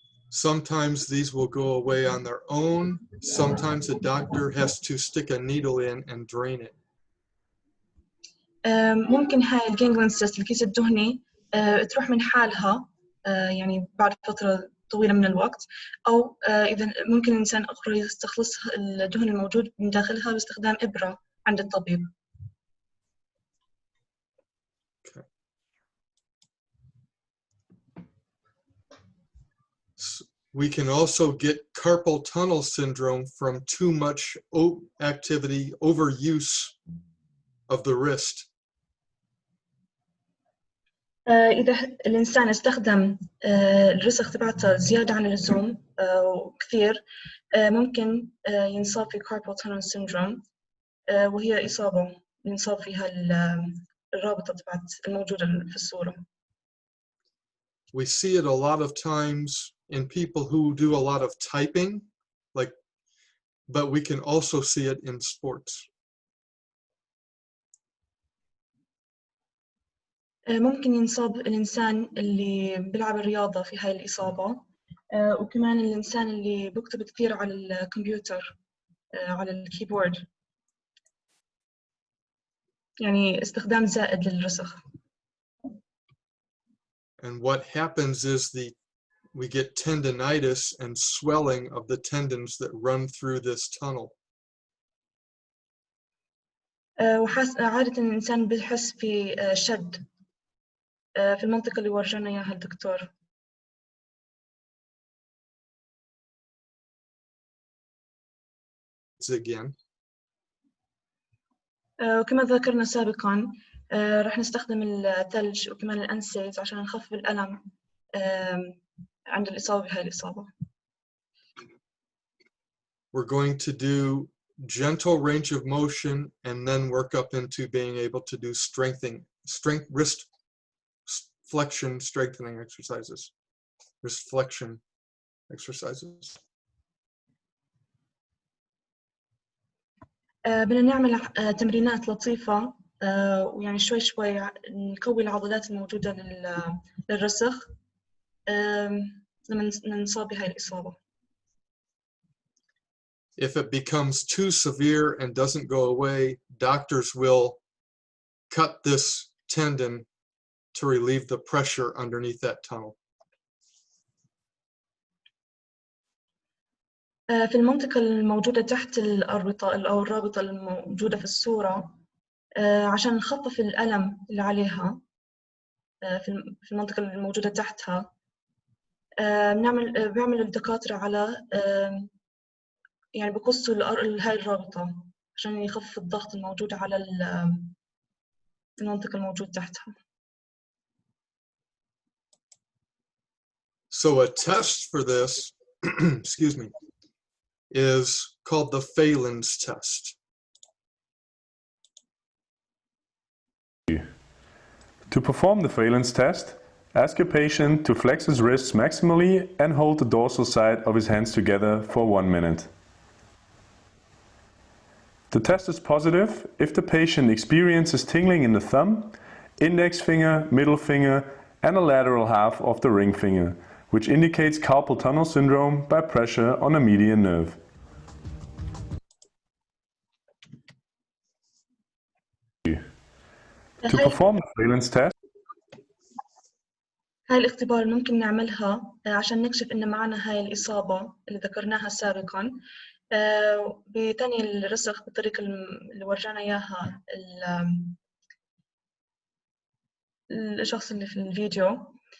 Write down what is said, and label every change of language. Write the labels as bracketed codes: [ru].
[en] Sometimes these will go away on their own. Sometimes the doctor has to stick a needle in and drain it. [ar] ممكن هاي الجانجلين سيست الكيس الدهني تروح من حالها يعني بعد فترة طويلة من الوقت، أو إذا ممكن الإنسان أخرى يستخلص الدهن الموجود من داخلها باستخدام إبرة عند الطبيب. [en] Okay. We can also get carpal tunnel syndrome from too much activity, overuse of the wrist. [ar] إذا الإنسان استخدم الرسغ تبعته زيادة عن اللزوم وكثير، ممكن ينصاب في carpal tunnel syndrome، وهي إصابة ينصاب فيها الرابطة تبعت الموجودة في الصورة. [en] We see it a lot of times in people who do a lot of typing, but we can also see it in sports. [ar] ممكن ينصاب الإنسان اللي بيلعب الرياضة في هاي الإصابة، وكمان الإنسان اللي بيكتب كثير على الكمبيوتر على الكيبورد، يعني استخدام زائد للرسغ. [en] And what happens is we get tendinitis and swelling of the tendons that run through this tunnel. [ar] عادة الإنسان بيحس في شد في المنطقة اللي ورجانا إياها الدكتور. [en] Again. [ar] وكما ذكرنا سابقا راح نستخدم الثلج وكمان الأنسيز عشان نخفف الألم عند الإصابة بهاي الإصابة. [en] We're going to do gentle range of motion and then work up into being able to do wrist flexion strengthening exercises. Wrist flexion exercises. [ar] بدنا نعمل تمرينات لطيفة ويعني شوي شوي نقوي العضلات الموجودة للرسغ لما نصاب بهاي الإصابة. [en] If it becomes too severe and doesn't go away, doctors will cut this tendon to relieve the pressure underneath that tunnel. [ar] في المنطقة الموجودة تحت الأربطة أو الرابطة الموجودة في الصورة عشان نخفف الألم اللي عليها في المنطقة الموجودة تحتها بيعمل الدكاترة على يعني بقصوا هاي الرابطة عشان يخفف الضغط الموجود على المنطقة الموجودة تحتها. [en] So a test for this, excuse me, is called the Phelan's test. To perform the Phelan's test, ask your patient to flex his wrists maximally and hold the dorsal side of his hands together for 1 minute. The test is positive if the patient experiences tingling in the thumb, index finger, middle finger, and the lateral half of the ring finger, which indicates carpal tunnel syndrome by pressure on a median nerve. To perform the Phelan's test, [ar] هاي الاختبار ممكن نعملها عشان نكشف إن معنا هاي الإصابة اللي ذكرناها سابقاً بتاني الرسغ بالطريقة اللي ورجانا إياها الشخص اللي في الفيديو.